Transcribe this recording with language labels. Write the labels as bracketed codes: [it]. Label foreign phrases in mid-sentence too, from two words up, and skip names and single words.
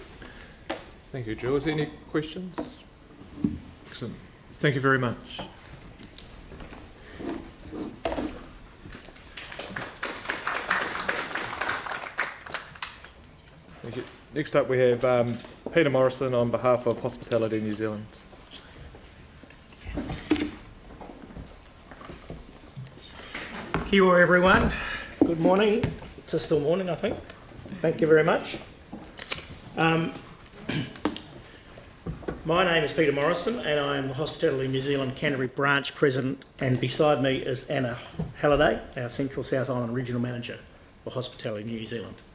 [en] Thank you, Jules. Any questions? Excellent. Thank you very much. Thank you. Next up we have Peter Morrison on behalf of Hospitality New Zealand. [mi] Kia ora everyone. [en] Good morning. It's still morning, I think. Thank you very much. My name is Peter Morrison and I am the Hospitality New Zealand Canterbury Branch President, and beside me is Anna Halliday, our Central South Island Regional Manager for Hospitality New Zealand.